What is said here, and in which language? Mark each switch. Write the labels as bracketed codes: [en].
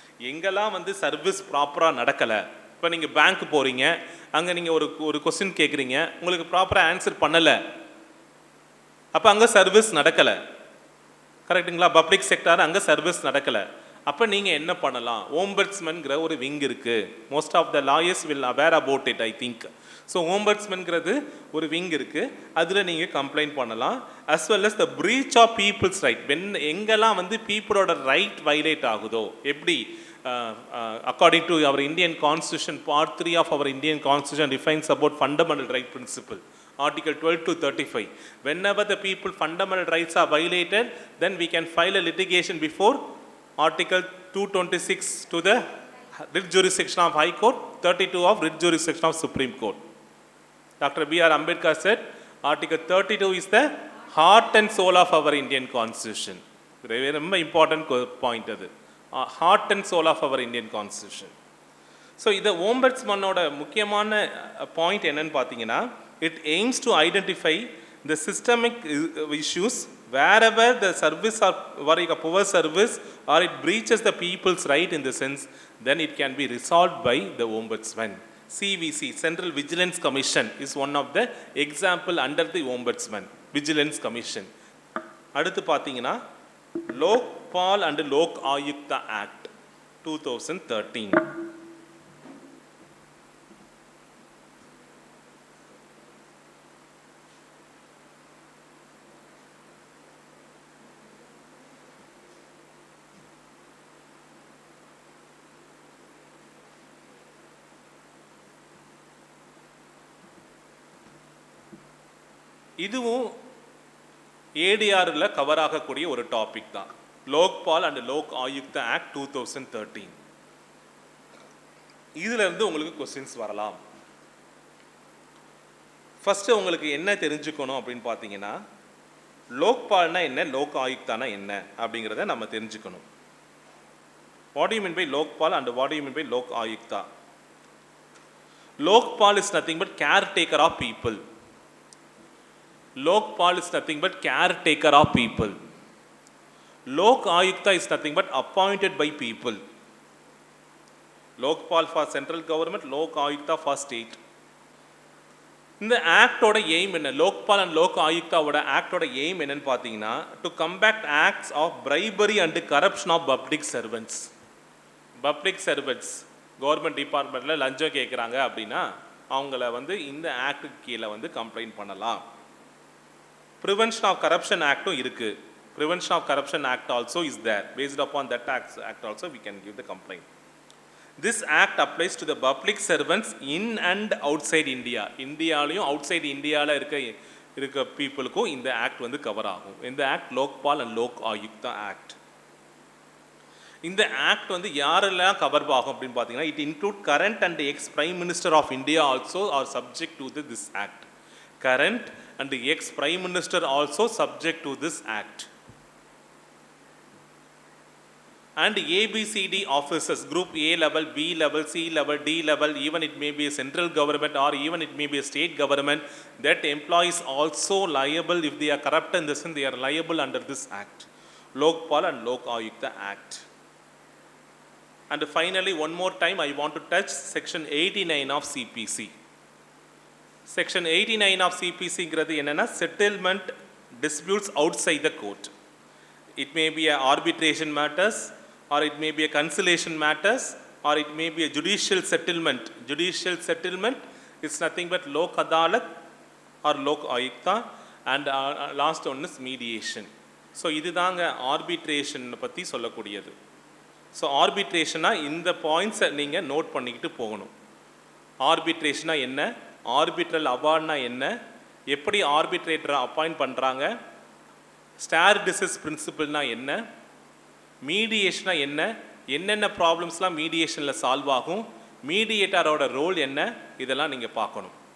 [ta] எங்கெல்லாம் வந்து சர்வீஸ் ப்ராப்பராக நடக்கலை, இப்போ நீங்கள் பேங்க் போகிறீங்க, அங்கே நீங்கள் ஒரு கொஸ்டின் கேட்குறீங்க, உங்களுக்கு ப்ராப்பராக ஆன்சர் பண்ணலை, அப்போ அங்கே சர்வீஸ் நடக்கலை. கரெக்டுங்களா? பப்ளிக் செக்டார் அங்கே சர்வீஸ் நடக்கலை. அப்போ நீங்கள் என்ன பண்ணலாம்? ஓம்பட்ஸ்மன்கிற ஒரு விங் இருக்குது. [en] Most of the lawyers will aware about it, I think. [ta] So ஓம்பட்ஸ்மன்கிறது ஒரு விங் இருக்குது, அதில் நீங்கள் கம்ப்ளைண்ட் பண்ணலாம். [en] As well as the breach of people's right. [ta] எங்கெல்லாம் வந்து பீப்புளோட ரைட் வைலேட் ஆகுதோ, எப்படி [en] according to our Indian Constitution, Part 3 of our Indian Constitution defines about fundamental right principle, Article 12 to 35. Whenever the people fundamental rights are violated, then we can file a litigation before Article 226 to the writ jurisdiction of High Court, 32 of writ jurisdiction of Supreme Court. Dr. B.R. Ambedkar said Article 32 is the heart and soul of our Indian Constitution. Very important point அது. Heart and soul of our Indian Constitution. [ta] So இதை ஓம்பட்ஸ்மனோட முக்கியமான point என்னன்னு பார்த்தீங்கன்னா, [en] it aims to identify the systemic issues wherever the service or a poor service or it breaches the people's right in the sense, then it can be resolved by the ombudsman. CVC, Central Vigilance Commission, is one of the example under the ombudsman, Vigilance Commission. [ta] அடுத்து பார்த்தீங்கன்னா Lokpal and Lok Ayukta act 2013. இதுவும் ஏடிஆரில் cover ஆகக்கூடிய ஒரு topic தான். Lokpal and Lok Ayukta act 2013. இதிலிருந்து உங்களுக்கு questions வரலாம். First உங்களுக்கு என்ன தெரிஞ்சுக்கணும் அப்படின்னு பார்த்தீங்கன்னா, லோக்பால்னா என்ன, லோக் ஆயுக்தானா என்ன அப்படிங்கிறத நம்ம தெரிஞ்சுக்கணும். [en] What you mean by Lokpal and what you mean by Lok Ayukta? Lokpal is nothing but caretaker of people. Lokpal is nothing but caretaker of people. Lok Ayukta is nothing but appointed by people. Lokpal for central government, Lok Ayukta for state. [ta] இந்த ஆக்டோட aim என்ன? Lokpal and Lok ஆயுக்தாவோட ஆக்டோட aim என்னன்னு பார்த்தீங்கன்னா, [en] To combat acts of bribery and corruption of public servants. [ta] Public servants government டிபார்ட்மெண்ட்டில் லஞ்சம் கேட்குறாங்க அப்படின்னா அவங்கள வந்து இந்த ஆக்டுக்கு கீழே கம்ப்ளைண்ட் பண்ணலாம். [en] Prevention of Corruption Act [ta] இருக்கு. [en] Prevention of Corruption Act also is there. Based upon that act also we can give the complaint. This act applies to the public servants in and outside India. [ta] இந்தியாலையும் outside இந்தியாவில் இருக்க பீப்புளுக்கும் இந்த act cover ஆகும். இந்த act Lokpal and Lok Ayukta act. இந்த act யாரெல்லாம் cover ஆகும் அப்படின்னு பார்த்தீங்கன்னா, [en] It include current and ex prime minister of India also are subject to this act. Current and the ex-prime minister also subject to this act. And ABCD officers, group A level, B level, C level, D level, even it may be a central government or even it may be a state government, that employees also liable if they are corrupt in this and they are liable under this act. Lokpal and Lok Ayukta Act. And finally, one more time I want to touch section 89 of CPC. Section 89 of CPC [ta] ங்கிறது என்னன்னா, [en] settlement disputes outside the court. It may be a arbitration matters or it may be a conciliation matters or it may be a judicial settlement. Judicial settlement is nothing but lok adalat or lok ayukta, and last one is mediation. [ta] So இதுதாங்க arbitration பத்தி சொல்லக்கூடியது. So arbitration இந்த points நீங்க note பண்ணிக்கிட்டு போகணும். arbitration என்ன, ஆர்பிட்ரல் அவார்ட்னா என்ன, எப்படி ஆர்பிட்ரேட்டரை அப்பாயிண்ட் பண்ணுறாங்க, ஸ்டார் டிசிஸ் பிரின்சிபிள்னா என்ன, மீடியேஷனா என்ன, என்னென்ன ப்ராப்ளம்ஸ்லாம் மீடியேஷனில் சால்வ் ஆகும், மீடியேட்டரோட ரோல் என்ன, இதெல்லாம் நீங்கள் பார்க்கணும்.